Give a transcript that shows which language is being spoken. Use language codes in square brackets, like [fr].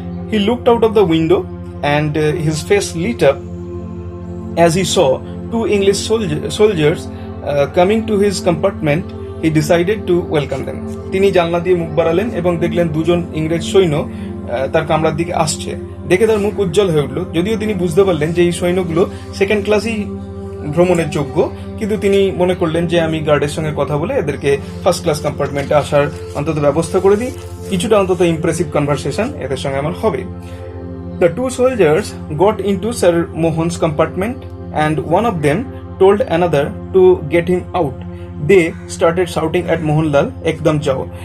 [en] He looked out of the window and his face lit up as he saw two English soldiers coming to his compartment. He decided to welcome them. [bn] তিনি জানলা দিয়ে মুখ বাড়ালেন এবং দেখলেন দুজন ইংরেজ সৈন্য তার কামরার দিকে আসছে। দেখে তার মুখ উজ্জ্বল হয়ে উঠল, যদিও তিনি বুঝতে পারলেন যে এই সৈন্যগুলো সেকেন্ড ক্লাসই ভ্রমণের যোগ্য, কিন্তু তিনি মনে করলেন যে আমি গার্ডের সঙ্গে কথা বলে এদেরকে ফার্স্ট ক্লাস কম্পার্টমেন্টে আসার অন্তত ব্যবস্থা করে দিই, কিছুটা অন্তত ইমপ্রেসিভ কনভারসেশন এদের সঙ্গে আমার হবে। [en] The two soldiers got into Sir Mohan's compartment and one of them told another to get him out. They started shouting at Mohanlal, [hi] "Ekdam jao."